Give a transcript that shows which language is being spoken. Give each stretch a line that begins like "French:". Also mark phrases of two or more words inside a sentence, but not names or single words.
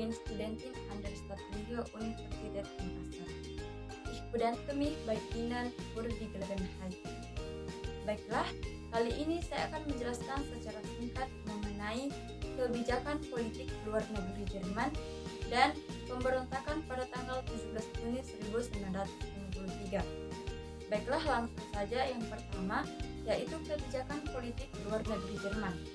German: Studentin an der Staatliche Universität Makassar. Ich bedanke mich bei Ihnen für die Gelegenheit.
Indonesian: Baiklah, kali ini saya akan menjelaskan secara singkat mengenai kebijakan politik luar negeri Jerman dan pemberontakan pada tanggal 17 Juni 1953. Baiklah, langsung saja yang pertama, yaitu kebijakan politik luar negeri Jerman.